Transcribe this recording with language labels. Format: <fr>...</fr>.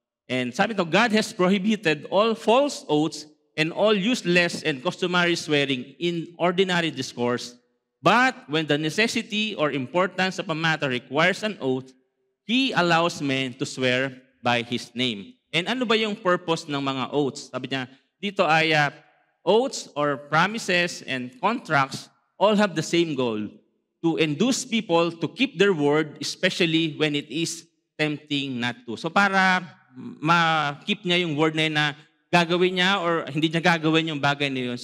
<en>And</en> <tl>sabi ito,</tl> <en>God has prohibited all false oaths and all useless and customary swearing in ordinary discourse. But when the necessity or importance of a matter requires an oath, He allows men to swear by His name.</en> <tl>And ano ba yung purpose ng mga oaths? Sabi niya, dito ay</tl> <en>oaths or promises and contracts all have the same goal, to induce people to keep their word, especially when it is tempting not to.</en> <tl>So para ma-keep niya yung word na yun na gagawin niya or hindi niya gagawin yung bagay na yun.</tl>